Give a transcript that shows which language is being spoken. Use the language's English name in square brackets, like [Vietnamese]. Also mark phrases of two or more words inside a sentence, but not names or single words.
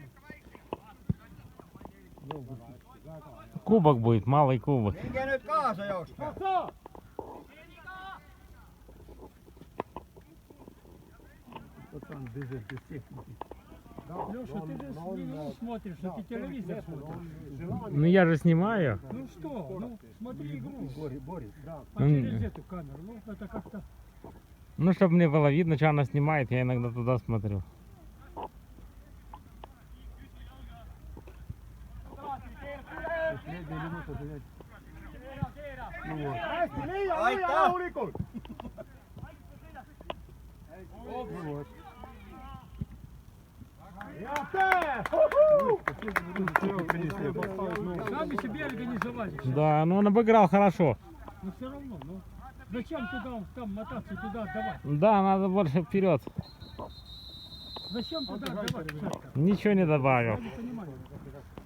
[Russian] Кубок будет, малый кубок. [Estonian] Minge nüüd kaasa jooksma. [Russian] Пацан бежит без техники. Леша, ты же ну, смотришь, что ты телевизор смотришь. Ну я же снимаю. Ну что, ну смотри игру. А Ну, через эту камеру, ну это как-то... Ну, чтобы мне было видно, что она снимает, я иногда туда смотрю. [Estonian] Hästi, liian Aitäh! rahulikult! Ja tee! [Russian] Сами себе организовали. Да, ну он обыграл хорошо. Но все равно, ну. Зачем туда, там мотаться, туда отдавать? Да, надо больше вперед. Зачем туда отдавать? Шатка? Ничего не добавил. Я не понимаю.